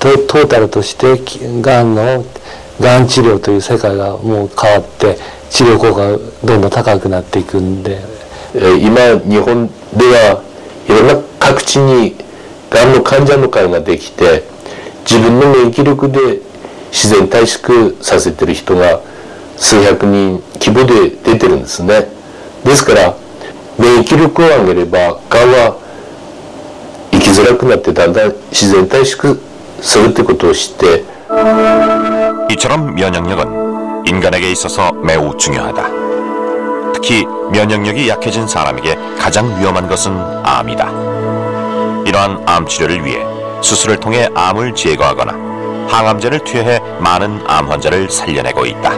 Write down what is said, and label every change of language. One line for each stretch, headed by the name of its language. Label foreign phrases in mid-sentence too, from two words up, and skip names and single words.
Japanese: トータルとしてがん治療という世界がもう変わって治療効果がどんどん高くなっていくんで、今日本ではいろんな各地にがんの患者の会ができて、自分の免疫力で自然退縮させてる人が数百人規模で出てるんですね。ですから免疫力を上げればがんは生きづらくなってだんだん自然退縮するってことを知って、
Korean: 이처럼 면역력은 인간에게 있어서 매우 중요하다. 특히 면역력이 약해진 사람에게 가장 위험한 것은 암이다. 이러한 암 치료를 위해 수술을 통해 암을 제거하거나 항암제를 투여해 많은 암 환자를 살려내고 있다.